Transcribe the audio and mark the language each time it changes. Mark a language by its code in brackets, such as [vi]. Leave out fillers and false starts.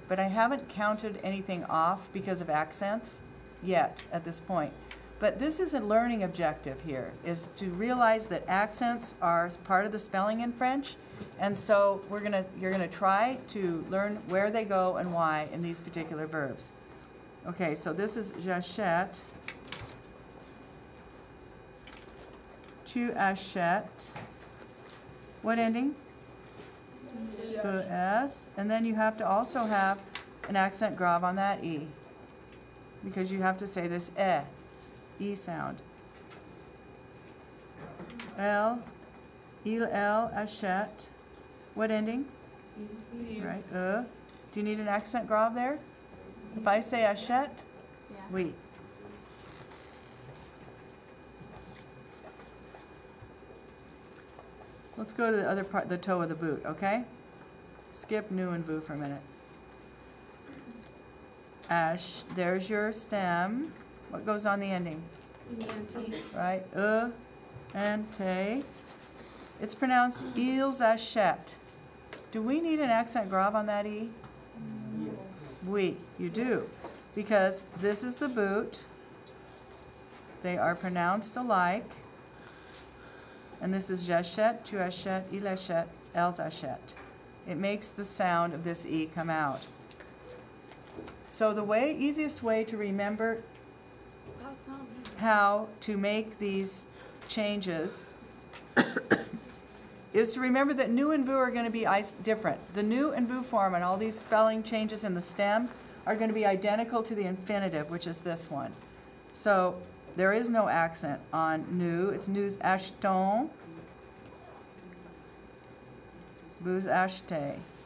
[en] But I haven't counted anything off because of accents yet at this point. But this is a learning objective here, is to realize that accents are part of the spelling in French. And so you're gonna try to learn where they go and why in these particular verbs. Okay, so this is [fr] j'achète, tu achètes. [en] What ending? Es. And then you have to also have an accent grave on that E, because you have to say this E sound. [fr] Elle, il, elle, achète. [en] What ending? Right. Do you need an accent grave there? If I say [fr] achète, [en] yeah. [fr] Oui. [en] Let's go to the other part, the toe of the boot, okay? Skip nous and vous for a minute. Ash, there's your stem. What goes on the ending? Right, and te. It's pronounced [fr] ils achètent. [en] Do we need an accent grave on that E? Yes. [fr] Oui, [en] you do. Because this is the boot. They are pronounced alike. And this is [fr] j'achète, tu achètes, il achète, elles achètent. [en] It makes the sound of this E come out. So the easiest way to remember how to make these changes is to remember that nous and vous are going to be different. The nous and vous form and all these spelling changes in the stem are going to be identical to the infinitive, which is this one. So there is no accent on nous. It's [fr] nous achetons, vous achetez.